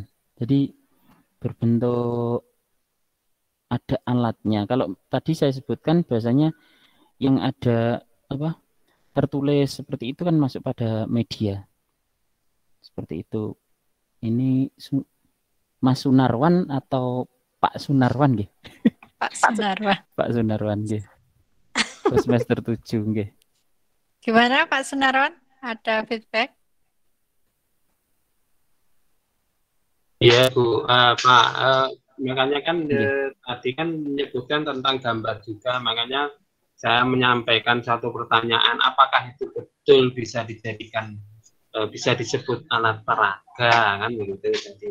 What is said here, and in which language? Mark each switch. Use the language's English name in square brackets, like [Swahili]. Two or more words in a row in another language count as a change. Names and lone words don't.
[Indonesian] Jadi berbentuk ada alatnya. Kalau tadi saya sebutkan biasanya yang ada apa? Tertulis seperti itu kan masuk pada media. Seperti itu. Ini Mas Sunarwan atau Pak Sunarwan nggih? Pak Sunarwan. Pak Sunarwan nggih. Semester 7 nggih. Gimana Pak Sunarwan? Ada feedback? Iya Bu, Pak, makanya kan tadi kan menyebutkan tentang gambar juga, makanya saya menyampaikan satu pertanyaan, apakah itu betul bisa dijadikan bisa disebut alat peraga kan begitu jadi.